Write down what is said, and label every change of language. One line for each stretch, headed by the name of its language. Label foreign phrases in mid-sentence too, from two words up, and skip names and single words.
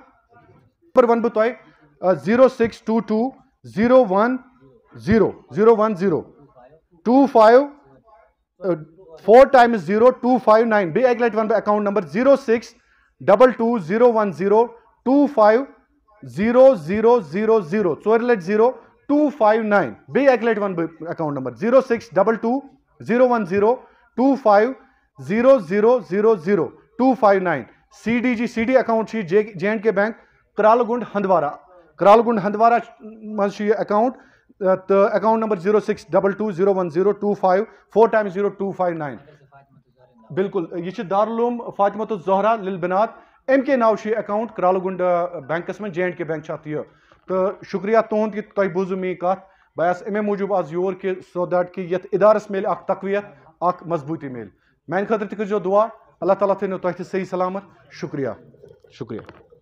Kashmiri: پر ونہٕ بہٕ تۄہہِ 062201001025
English: 4 times
Kashmiri: 0 259. بیٚیہِ اکہِ لٹہِ ونہٕ بہٕ اکاؤنٹ نمبر 06220102500000. ژورِ لٹہِ 0 259. بیٚیہِ اکہِ لٹہِ ونہٕ بہٕ اکاؤنٹ نمبر 062201002500000259. CD اکاؤنٹ چھُ یہِ J&K بینک کرالہٕ گُنٛڈ ہندوارہ منٛز چھُ یہِ اکاؤنٹ, تہٕ اکاؤنٹ نمبر 0622010025
English: 4 times
Kashmiri: 0 259. بالکل یہ چھُ دارالعلوم فاطمۃ الزہرا للبنات, ایم کے ناو چھُ یہِ اکاؤنٹ کرالہٕ گُنٛڈ بینکس منٛز, J&K بینک چھُ اتھ یہِ. تہٕ شُکریہ تُہُنٛد کہ تۄہہِ بوٗزوٕ میٛٲنۍ کتھ. بہٕ آس امے موٗجوٗب آز یور کہ سو دیٹ کہ یتھ ادارس میلہِ اکھ تقویت, اکھ مضبوٗطی میلہِ. میانہِ خٲطرٕ تہِ کٔرۍزیو دعا, اللہ تعالیٰ تھٲینو تۄہہِ تہِ صحیح سلامت. شُکریہ شُکریہ.